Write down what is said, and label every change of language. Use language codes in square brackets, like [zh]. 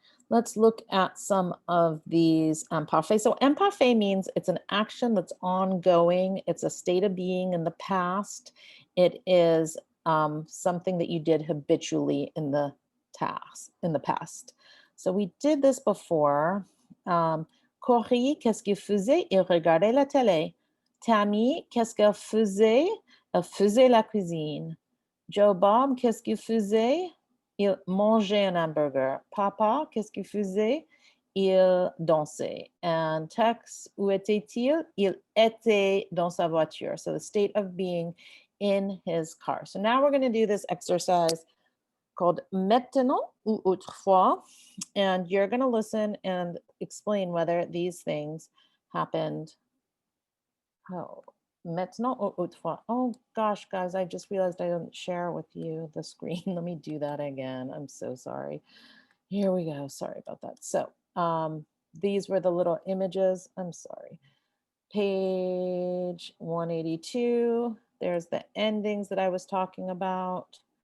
[en] Let's look at some of these imparfait. So imparfait means it's an action that's ongoing. It's a state of being in the past. It is something that you did habitually in the past. So we did this before. [fr] Corey, qu'est-ce qu'il faisait? Il regardait la télé. Tammy, qu'est-ce qu'elle faisait? Elle faisait la cuisine. Joe Bob, qu'est-ce qu'il faisait? Il mangeait un hamburger. Papa, qu'est-ce qu'il faisait? Il dansait. [en] And [fr] Tex, où était-il? Il était dans sa voiture. [en] So the state of being in his car. So now we're going to do this exercise called [fr] maintenant ou autrefois. [en] And you're going to listen and explain whether these things happened. [fr] Oh, maintenant ou autrefois. [en] Oh gosh, guys, I just realized I didn't share with you the screen. Let me do that again. I'm so sorry. Here we go. Sorry about that. So these were the little images. I'm sorry. Page 182. There's the endings that I was talking about.